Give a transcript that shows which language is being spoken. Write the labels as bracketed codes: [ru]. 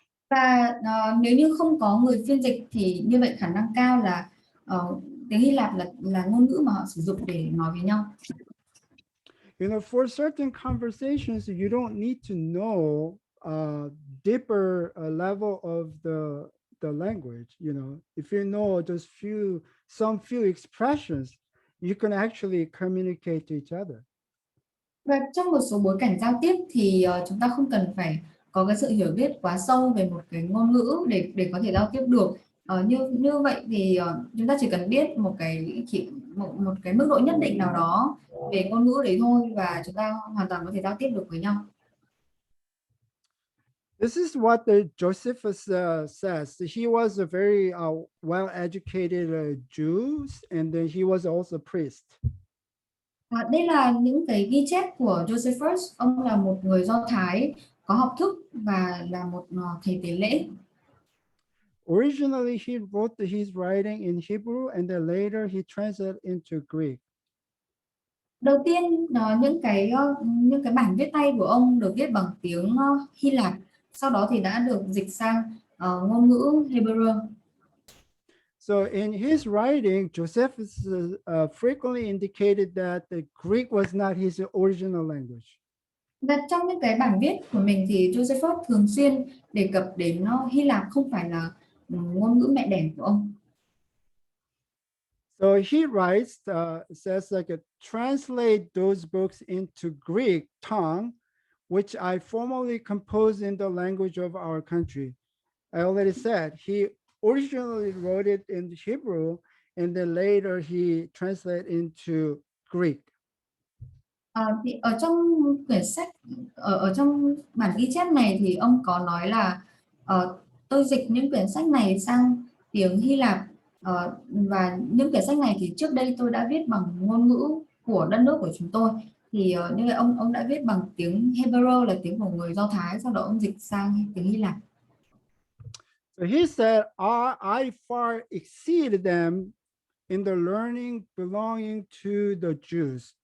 [vi] Và nếu như không có người phiên dịch thì như vậy khả năng cao là tiếng Hy Lạp là ngôn ngữ mà họ sử dụng để nói với nhau. [en] For certain conversations, you don't need to know a deeper level of the language. If you know just some few expressions, you can actually communicate to each other. [vi] Và trong một số bối cảnh giao tiếp thì chúng ta không cần phải có cái sự hiểu biết quá sâu về một cái ngôn ngữ để có thể giao tiếp được. Như vậy thì chúng ta chỉ cần biết một cái mức độ nhất định nào đó về ngôn ngữ đấy thôi và chúng ta hoàn toàn có thể giao tiếp được với nhau. [en] This is what the Josephus says. He was a very well-educated Jew, and then he was also a priest. [vi] Đây là những cái ghi chép của Josephus. Ông là một người Do Thái có học thức và là một thầy tế lễ. [en] Originally, he wrote his writing in Hebrew, and then later he translated into Greek. [vi] Đầu tiên những cái bản viết tay của ông được viết bằng tiếng Hy Lạp, sau đó thì đã được dịch sang ngôn ngữ Hebrew. [en] So in his writing, Josephus frequently indicated that the Greek was not his original language. [vi] Và trong những cái bản viết của mình thì Josephus thường xuyên đề cập đến Hy Lạp không phải là ngôn ngữ mẹ đẻ của ông. [en] So he writes, says translate those books into Greek tongue, which I formally composed in the language of our country. I already said he originally wrote it in Hebrew, and then later he translated into Greek. [vi] Thì ở trong quyển sách, ở trong bản ghi chép này thì ông có nói là tôi dịch những quyển sách này sang tiếng Hy Lạp, và những quyển sách này thì trước đây tôi đã viết bằng ngôn ngữ của đất nước của chúng tôi. Thì như vậy ông đã viết bằng tiếng Hebrew là tiếng của người Do Thái, sau đó ông dịch sang tiếng Hy Lạp. [en] So he said, I far exceeded them in the learning belonging to the Jews.